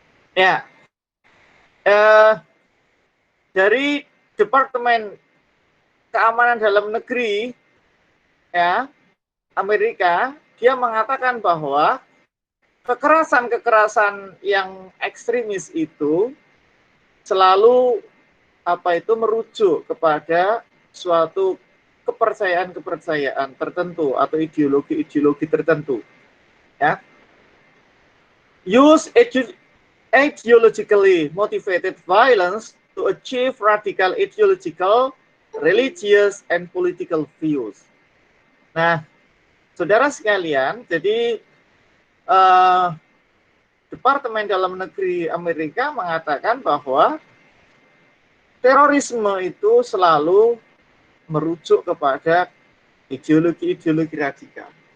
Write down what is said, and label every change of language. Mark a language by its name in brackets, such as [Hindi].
[Indonesian] Ya, dari Departemen Keamanan Dalam Negeri, ya, Amerika, dia mengatakan bahwa kekerasan-kekerasan yang ekstremis itu selalu merujuk kepada suatu kepercayaan-kepercayaan tertentu atau ideologi-ideologi tertentu. Ya. [English] Use ideologically motivated violence to achieve radical ideological, religious, and political views. [Indonesian] Nah, saudara sekalian, jadi Departemen Dalam Negeri Amerika mengatakan bahwa terorisme itu selalu merujuk kepada ideologi-ideologi radikal.